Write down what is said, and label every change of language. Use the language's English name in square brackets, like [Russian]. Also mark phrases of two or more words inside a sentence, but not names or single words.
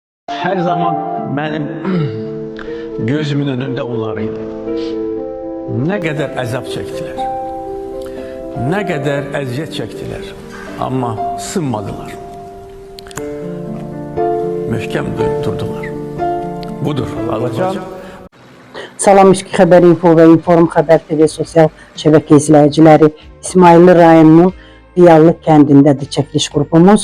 [Turkish] Her zaman benim gözümün önünde onlarıydı. Ne kadar əzab çektiler, ne kadar əziyyət çektiler ama sınmadılar. [Azerbaijani] Möhkəm durdular. Budur Azərbaycan. Salam İşki Xəbər Info və Inform Xəbər TV sosial şəbəkə izləyiciləri. İsmailli rayonunun Diyarlı kəndindədir çəkiliş qrupumuz.